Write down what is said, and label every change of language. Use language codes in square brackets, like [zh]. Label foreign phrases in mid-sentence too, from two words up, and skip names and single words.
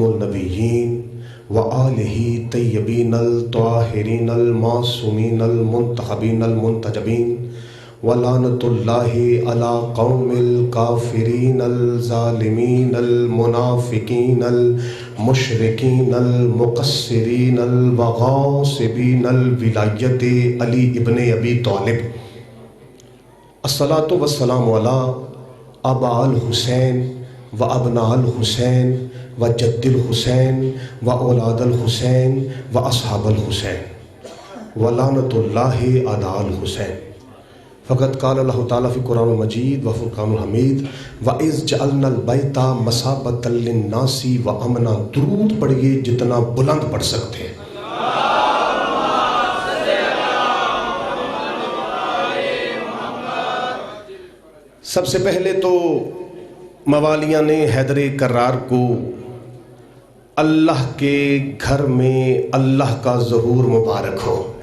[ar] النبیین وآلہ طیبین الطاہرین المعصومین المنتخبین المنتجبین ولعنۃ اللہ علی قوم الکافرین الظالمین المنافقین المشرکین المقصرین الغاصبین الولایت علی ابن ابی طالب۔ الصلاۃ والسلام علی ابا الحسین و ابناء الحسین و جد الحسین و اولاد الحسین و اصحاب الحسین ولعنۃ اللہ علی الحسین۔ فقط قال اللہ تعالیٰ فی قرآن المجید و فرقان الحمید وَإِذْ جَعَلْنَا الْبَيْتَ مَثَابَةً لِلنَّاسِ وَأَمْنًا۔ [ur] درود پڑھیے جتنا بلند پڑھ سکتے ہیں۔ سب سے پہلے تو موالیان حیدر کرار کو اللہ کے گھر میں اللہ کا ظہور مبارک ہو۔